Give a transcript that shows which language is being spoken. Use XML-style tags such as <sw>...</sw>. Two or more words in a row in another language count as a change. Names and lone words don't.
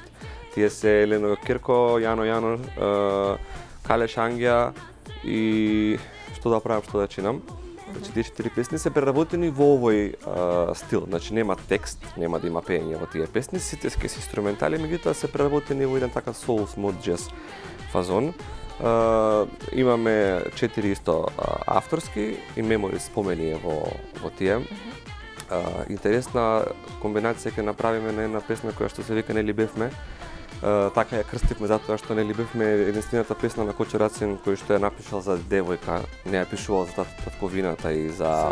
<mk>Тие се Елено Кирко, Јано, Кале Шангја и што да правам, што да чинам. Значи тие 4 песни се преработени во овој стил. Значи нема текст, нема да има пеење во тие песни, сите се инструментали, меѓутоа се преработени во еден така</mk> <en>soul smooth jazz</en> <mk>фазон. Имаме 4 исто авторски и мемори спомени во тие. Интересна комбинација ќе направиме на една песна која што се вика Нели бевме. Така ја крстивме затоа што Нели бевме единствената песна на Кочо Рацин кој што ја напишал за девојка, не ја пишувал за татковината и за</mk>